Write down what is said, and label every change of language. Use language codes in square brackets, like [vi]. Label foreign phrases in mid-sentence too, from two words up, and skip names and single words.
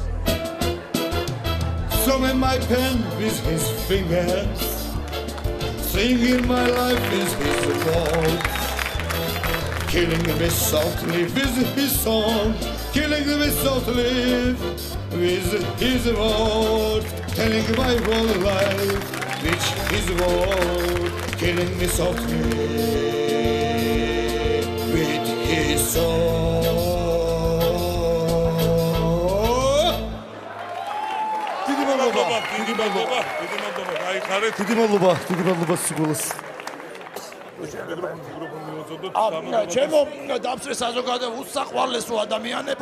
[en] So when my pen with his fingers, singing my life is his words, killing me softly with his song, killing me softly with his word, telling my whole life with his word, killing me softly with his song. [ka] დიდი მადლობა. გაიხარეთ. დიდი მადლობა სიგულას. ჩემო დამსწრე საზოგადო უსაყვარლესო ადამიანებო.